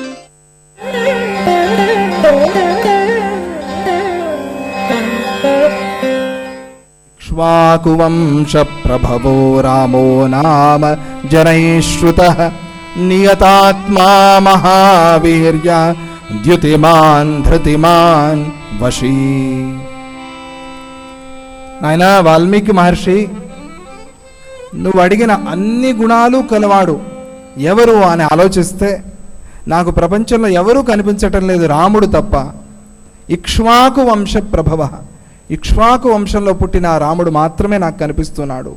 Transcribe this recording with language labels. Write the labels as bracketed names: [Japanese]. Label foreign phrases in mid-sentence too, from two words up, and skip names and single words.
[Sanskrit] इक्ष्वाकुवंश प्रभवो रामो नाम जनैः श्रुतः नियतात्मा महावीर्य द्युतिमान् धृतिमान् वशी. [Telugu] నాయనా వాల్మీకి మహర్షి, నువ్వు అడిగిన అన్ని గుణాలు కలవాడు ఎవరు అని ఆలోచిస్తే నాకు ప్రపంచంలో ఎవరూ కనిపించటం లేదు, రాముడు తప్ప. [Sanskrit] ఇక్ష్వాకు వంశ ప్రభవ, [Telugu] ఇక్ష్వాకు వంశంలో పుట్టిన రాముడు మాత్రమే నాకు కనిపిస్తున్నాడు.